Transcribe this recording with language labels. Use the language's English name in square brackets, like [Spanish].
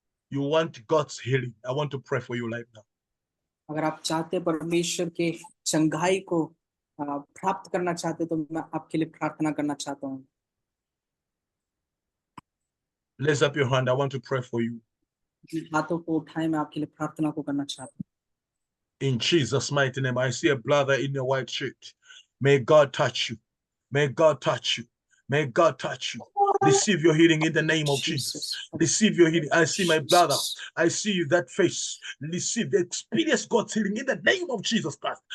[English] You want God's healing. I want to pray for you right now. [Hindi] अगर आप चाहते हैं परमेश्वर के चंगाई को प्राप्त करना चाहते तो मैं आपके लिए प्रार्थना करना चाहता हूँ। [English] Raise up your hand. I want to pray for you. [Hindi] हाथों को उठाएं, मैं आपके लिए प्रार्थना को करना चाहता हूँ। [English] In Jesus' mighty name, I see a brother in a white shirt. May God touch you. May God touch you. May God touch you. Receive your healing in the name of Jesus. Receive your healing. I see my brother. I see that face. Receive the experience God's healing in the name of Jesus Christ.